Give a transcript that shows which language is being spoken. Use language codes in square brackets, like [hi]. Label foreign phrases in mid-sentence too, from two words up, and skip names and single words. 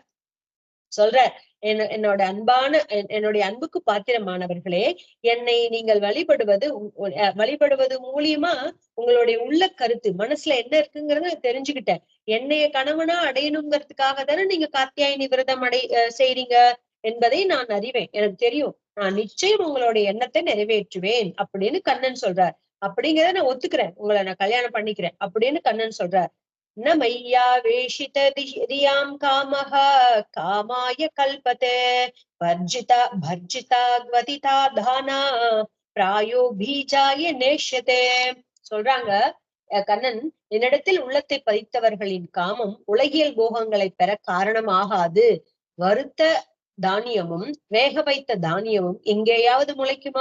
[ta] சொல்ற என்னுடைய அன்புக்கு பாத்திரமானவர்களே, என்னை நீங்கள் வழிபடுவது மூலியமா உங்களுடைய உள்ள கருத்து மனசுல என்ன இருக்குங்கிறத தெரிஞ்சுக்கிட்டேன். என்னைய கணவனா அடையணுங்கிறதுக்காக தானே நீங்க காத்தியாயினி விரதம் செய்றீங்க என்பதை நான் அறிவேன். எனக்கு தெரியும். நான் நிச்சயம் உங்களுடைய எண்ணத்தை நிறைவேற்றுவேன் அப்படின்னு கண்ணன் சொல்றார். அப்படிங்கிறத நான் ஒத்துக்கிறேன், உங்களை நான் கல்யாணம் பண்ணிக்கிறேன் அப்படின்னு கண்ணன் சொல்றார். [sa] न मय्यावेशित धियां कामः कामाय कल्पते भर्जिता ग्वतिता धाना प्रायो बीजाय नेष्यते. [ta] சொல்றாங்க கண்ணன், என்னிடத்தில் உள்ளத்தை பதித்தவர்களின் காமம் உலகியல் போகங்களை பெற காரணமாகாது. வறுத்த தானியமும் வேக வைத்த தானியமும் எங்கேயாவது முளைக்குமா?